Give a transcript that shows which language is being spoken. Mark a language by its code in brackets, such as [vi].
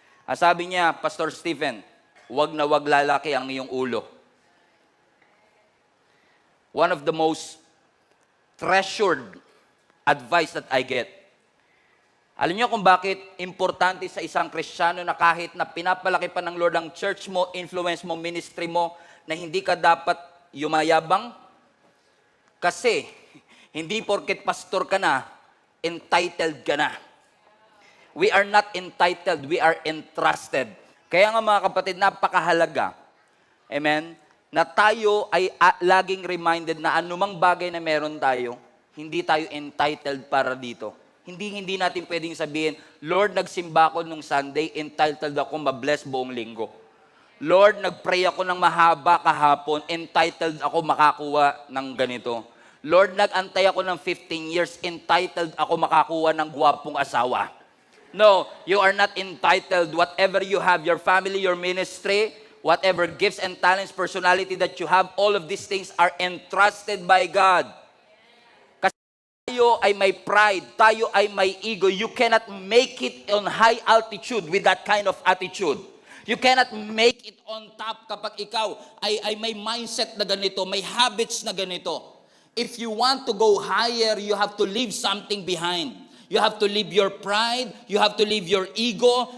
[tl] Sabi niya, Pastor Stephen, wag na wag lalaki ang iyong ulo. [en] One of the most treasured advice that I get. [tl] Alam niyo kung bakit importante sa isang Kristiyano na kahit na pinapalaki pa ng Lord ang church mo, influence mo, ministry mo, na hindi ka dapat yumayabang? Kasi, hindi porket pastor ka na, entitled ka na. [en] We are not entitled, we are entrusted. [tl] Kaya nga mga kapatid, napakahalaga. Amen? Na tayo ay laging reminded na anumang bagay na meron tayo, hindi tayo entitled para dito. Hindi natin pwedeng sabihin, Lord, nagsimba ako nung Sunday, entitled ako ma-bless buong linggo. Lord, nagpray ako ng mahaba kahapon, entitled ako makakuha ng ganito. Lord, nag-antay ako ng 15 years, entitled ako makakuha ng gwapong asawa. [en] No, you are not entitled. Whatever you have, your family, your ministry, whatever gifts and talents, personality that you have, all of these things are entrusted by God. [tl] Kasi tayo ay may pride, tayo ay may ego. [en] You cannot make it on high altitude with that kind of attitude. You cannot make it on top [tl] kapag ikaw ay may mindset na ganito, may habits na ganito. [en] If you want to go higher, you have to leave something behind. You have to leave your pride. You have to leave your ego.